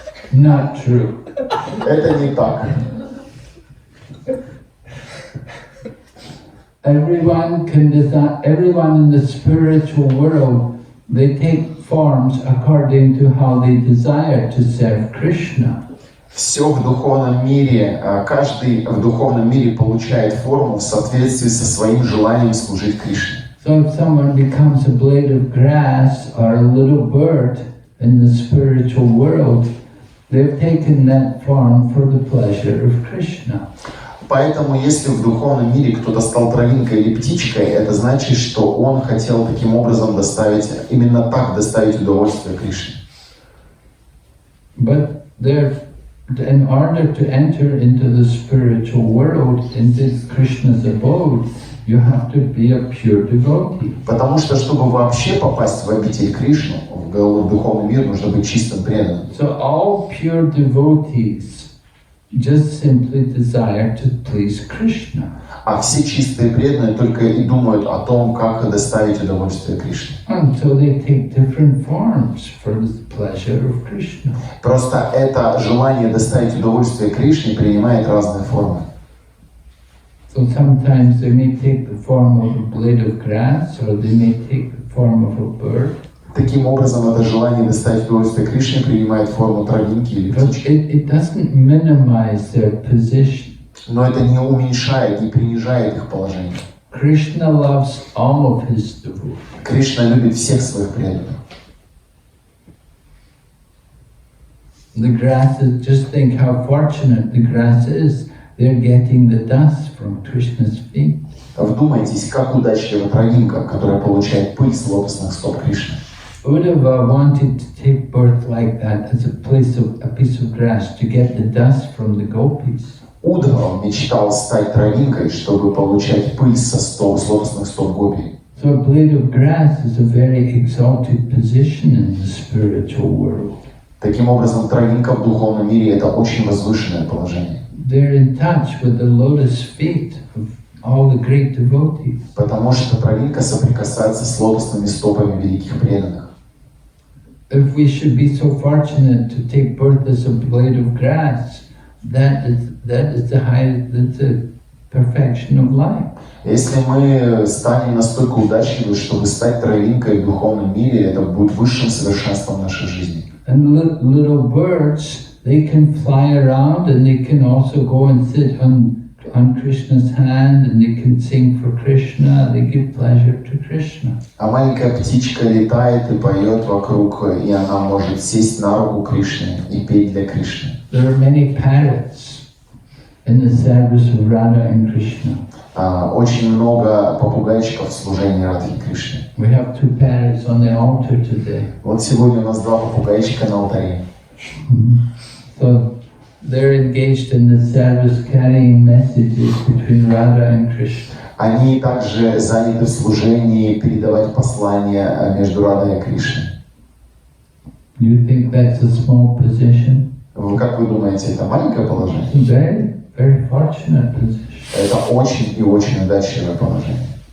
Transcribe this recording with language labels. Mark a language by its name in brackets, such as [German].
[English] Not true. [Russian] Это не так. [English] Everyone can design. Everyone in the spiritual world, they take forms according to how they desire to serve Krishna. [Russian] Все в духовном мире, каждый в духовном мире получает форму в соответствии со своим желанием служить Кришне. [English] So if someone becomes a blade of grass or a little bird in the spiritual world, they've taken that form for the pleasure of Krishna. [Russian] Поэтому, если в духовном мире кто-то стал травинкой или птичкой, это значит, что он хотел таким образом доставить, именно так доставить удовольствие Кришне. [English] But in order to enter into the spiritual world, into Krishna's abode, you have to be a pure devotee. [Russian] Потому что, чтобы вообще попасть в обитель Кришны, в духовный мир, нужно быть чистым преданным. [English] So all pure devotees just simply desire to please Krishna. [Russian] А все чистые преданные только и думают о том, как доставить удовольствие Кришне. [English] And so they take different forms for the pleasure of Krishna. [Russian] Просто это желание доставить удовольствие Кришне принимает разные формы. [English] So sometimes they may take the form of a blade of grass, or they may take the form of a bird. [Russian] Таким образом, это желание доставить удовольствие Кришне принимает форму травинки или [English] But [Russian] птички. [English] it doesn't minimize their position. [Russian] Но это не уменьшает, не принижает их положение. [English] Krishna loves all of his devotees. [Russian] Кришна любит всех своих преданных. [English] The grass is, just think how fortunate the grass is. They're getting the dust from Krishna's feet. [Russian] Вдумайтесь, как удачлива травинка, которая получает пыль с лотосных стоп Кришны. [English] Uddhava wanted to take birth like that as a piece of grass to get the dust from the gopis. [Russian] Удава мечтал стать травинкой, чтобы получать пыль с лотосных стоп гопи. [English] So a blade of grass is a very exalted position in the spiritual world. [Russian] Таким образом, травинка в духовном мире – это очень возвышенное положение. [English] They're in touch with the lotus feet of all the great devotees. [Russian] Потому что травинка соприкасается с лотосными стопами великих преданных. [English] If we should be so fortunate to take birth as a blade of grass, that is the perfection of life. [Russian] Если мы станем настолько удачливы, чтобы стать травинкой в духовном мире, это будет высшим совершенством нашей жизни. [English] And little birds, they can fly around and they can also go and sit on Krishna's hand and they can sing for Krishna, they give pleasure to Krishna. [Russian] А маленькая птичка летает и поет вокруг, и она может сесть на руку Кришны и петь для Кришны. [English] There are many parrots in the service of Radha and Krishna. [Russian] Очень много попугайчиков в служении Радхи Кришне. [English] We have 2 parrots on the altar today. [Russian] Вот сегодня у нас 2 попугайчика на алтаре. [English] So they're engaged in the service, carrying messages between Radha and Krishna. [Russian] Они также заняты в служении передавать послания между Радой и Кришной. [English] You think that's a small position? [Russian] Как вы думаете, это маленькое положение? [English] It's a very, very fortunate position. [Russian] Это очень и очень удачливое положение.